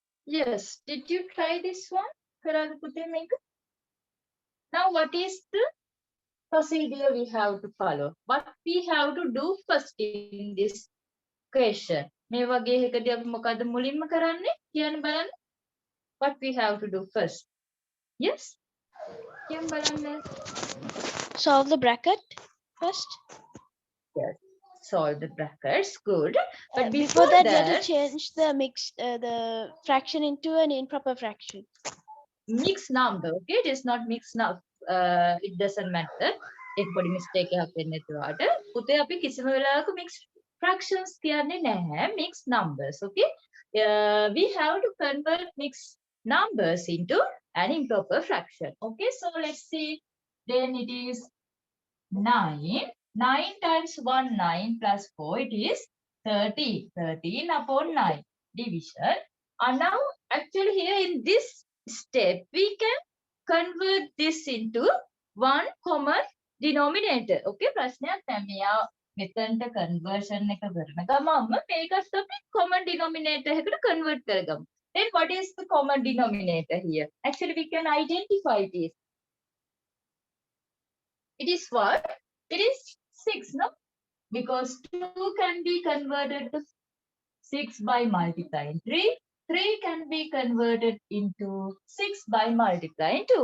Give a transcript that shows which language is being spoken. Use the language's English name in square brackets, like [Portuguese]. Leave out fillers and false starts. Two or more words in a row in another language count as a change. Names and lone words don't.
[English] Yes, did you try this one? [Sinhala] කරාද පුතේ මේක? [English] Now what is the procedure we have to follow? What we have to do first in this question? [Sinhala] මේ වගේ එකදී අපි මොකද්ද මුලින්ම කරන්නේ? කියන්න බලන්න. [English] What we have to do first? Yes? [Sinhala] කියන්න බලන්න. [English] Solve the bracket first. Yes. Solve the brackets. Good. But Before that, you have that, to change the the fraction into an improper fraction. mixed number. Okay, it is not mixed number. It doesn't matter. [Hindi] एक बड़ी [English] mistake [Sinhala] එකක් වෙන්නේ නැතුවට. පුතේ අපි කිසිම වෙලාවක [English] mixed fractions [Sinhala] කියන්නේ නැහැ. [English] Mixed numbers. Okay. We have to convert mixed numbers into an improper fraction. Okay. So let's see. Then it is 9. 9 times 1, 9 plus 4, it is 13. 13 upon 9 division. And now, actually here in this step, we can convert this into one common denominator. [Sinhala] Okay, ප්‍රශ්නයක් නැහැ. මෙයා මෙතනට conversion එක කරන ගමන්ම මේකත් අපි [English] common denominator [Sinhala] එකට convert කරගමු. [English] Then what is the common denominator here? Actually, we can identify this. It is what? It is 6, no? Because 2 can be converted to 6 by multiplying 3. 3 can be converted into 6 by multiplying 2.